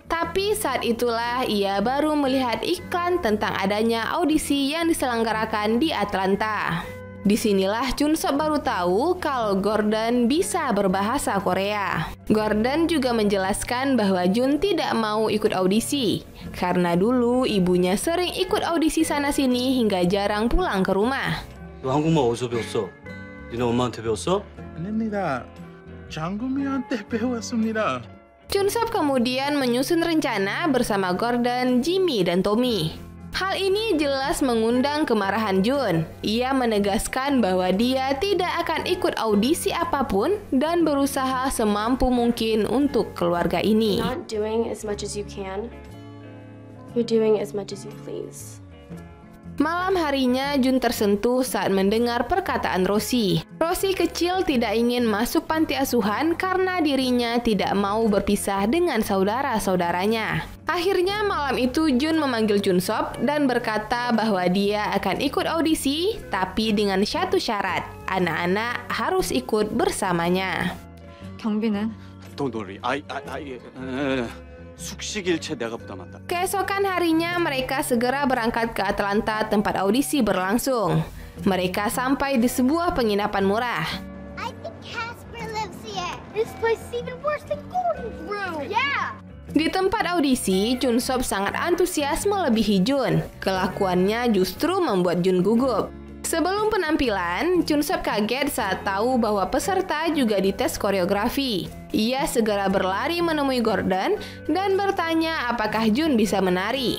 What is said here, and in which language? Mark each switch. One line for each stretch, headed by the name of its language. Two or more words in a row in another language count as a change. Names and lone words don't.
Indonesian: Tapi saat itulah ia baru melihat iklan tentang adanya audisi yang diselenggarakan di Atlanta. Disinilah Chun Sop baru tahu kalau Gordon bisa berbahasa Korea. Gordon juga menjelaskan bahwa Jun tidak mau ikut audisi, karena dulu ibunya sering ikut audisi sana-sini hingga jarang pulang ke rumah.
Korean: 너 한국말 어디서 배웠어? 니네 엄마한테 배웠어? 아닙니다. 장구미한테 배웠습니다.
Indonesian: Chun Sop kemudian menyusun rencana bersama Gordon, Jimmy, dan Tommy. Hal ini jelas mengundang kemarahan Jun. Ia menegaskan bahwa dia tidak akan ikut audisi apapun dan berusaha semampu mungkin untuk keluarga ini.
English: You're not doing as much as you can. You're doing as much as you please.
Indonesian: Malam harinya, Jun tersentuh saat mendengar perkataan Rosie. Rosie kecil tidak ingin masuk panti asuhan karena dirinya tidak mau berpisah dengan saudara-saudaranya. Akhirnya malam itu Jun memanggil Chun Sop dan berkata bahwa dia akan ikut audisi, tapi dengan satu syarat, anak-anak harus ikut bersamanya.
Korean: 경비는? 동돌이 숙식일체 내가 부담한다.
Indonesian: Keesokan harinya mereka segera berangkat ke Atlanta tempat audisi berlangsung. Mereka sampai di sebuah penginapan murah.
English: I think Casper lives here. This place is even worse than Gordon's room. Yeah.
Indonesian: Di tempat audisi, Chun Sop sangat antusias melebihi Jun. Kelakuannya justru membuat Jun gugup. Sebelum penampilan, Chun Sop kaget saat tahu bahwa peserta juga dites koreografi. Ia segera berlari menemui Gordon dan bertanya apakah Jun bisa menari.